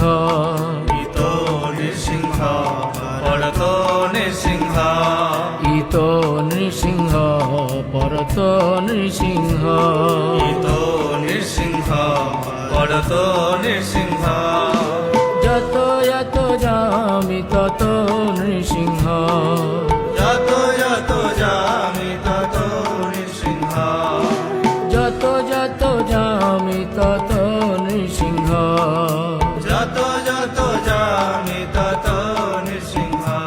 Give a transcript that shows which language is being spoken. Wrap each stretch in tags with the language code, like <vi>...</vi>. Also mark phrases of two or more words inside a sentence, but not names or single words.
<sa>इतो नृसिंह परतो नृसिंह इतो नृसिंह परतो नृसिंह इतो नृसिंह परतो नृसिंह যতো যতো যামি ততো নৃসিংহ যতো যতো যামি ততো নৃসিংহ যতো যতো যামি ততো নৃসিংহ যতো যতো যামি ততো নৃসিংহ</sa>